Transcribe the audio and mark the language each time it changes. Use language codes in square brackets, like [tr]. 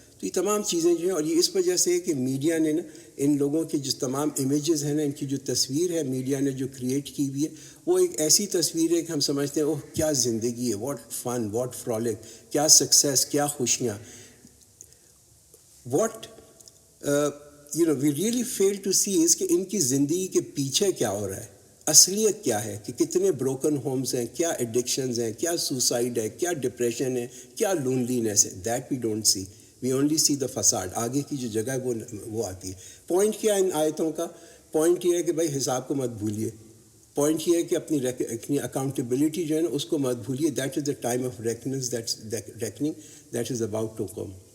[ur] تو یہ تمام چیزیں جو ہیں, اور یہ اس وجہ سے ہے کہ میڈیا نے نا ان لوگوں کے جو تمام امیجز ہیں نا, ان کی جو تصویر ہے میڈیا نے جو کریٹ کی ہوئی ہے, وہ ایک ایسی تصویر ہے کہ ہم سمجھتے ہیں اوہ کیا زندگی ہے, [en] what fun, what frolic, [ur] کیا سکسیس, کیا خوشیاں. [en] what we really fail to see is [ur] کہ ان کی زندگی کے پیچھے کیا ہو رہا ہے, اصلیت کیا ہے, کہ کتنے بروکن ہومز ہیں, کیا ایڈکشنز ہیں, کیا سوسائڈ ہے, کیا ڈپریشن ہے, کیا لونلینس ہے. [en] That we don't see, we only see the فساد. [ur] آگے کی جو جگہ ہے وہ آتی ہے. پوائنٹ کیا ہے ان آیتوں کا؟ پوائنٹ یہ ہے کہ بھائی حساب کو مت بھولیے. پوائنٹ یہ ہے کہ اپنی اکاؤنٹیبلٹی جو ہے نا اس کو مت بھولیے. [en] That is the time of reckoning that is about to come.